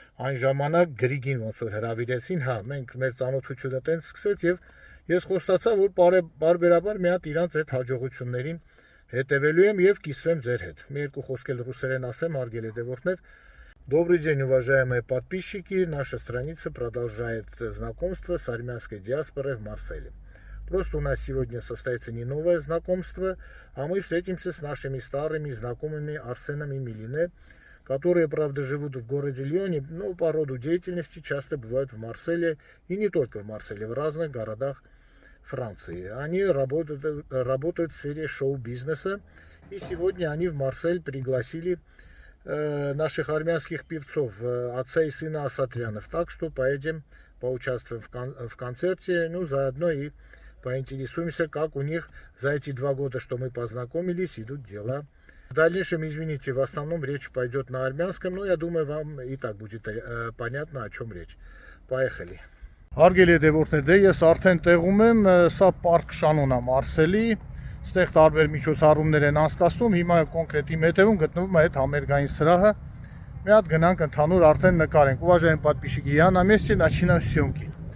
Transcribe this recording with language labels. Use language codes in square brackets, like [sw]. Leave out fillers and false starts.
[hy] Այն ժամանակ Գրիգին ոնց որ հրավիրեցին, մենք մեր ծանոթությունը տենց սկսեց եւ ես խոստացա, որ բարբերաբար մի հատ իրանց այդ հաջողություններին հետևելու եմ եւ կիսվեմ ձեր հետ։ Մի երկու խոսք էլ ռուսերեն ասեմ, հարգելի դեպորտներ։ [ru] Добрый день, уважаемые подписчики. Наша страница продолжает знакомство с армянской диаспорой в Марселе. Просто у нас сегодня состоится не новое знакомство, а мы встретимся с нашими старыми знакомыми Арсеном и Мелине, которые, правда, живут в городе Лионе, но по роду деятельности часто бывают в Марселе, и не только в Марселе, в разных городах Франции. Они работают в сфере шоу-бизнеса, и сегодня они в Марсель пригласили наших армянских певцов, отца и сына Асатрянов. Так что поедем, поучаствуем в концерте, ну, заодно и поинтересуемся, как у них за эти 2 года, что мы познакомились, идут дела. В дальнейшем, извините, в основном речь пойдет на армянском, но я думаю, вам и так будет понятно, о чем речь. Поехали. [hy] Հարգելի դեպորտներ, դե ես արդեն տեղում եմ, սա Պարկ Շանոն է Մարսելի, ստեղ տարբեր միջոցառումներ են անցկացնում, հիմա կոնկրետ իմ հետևում գտնվում է այդ համերգային սրահը, մի հատ գնանք ընդհանուր արդեն նկարենք, [ru] уважаемые подписчики, я на месте, начинаю съемки.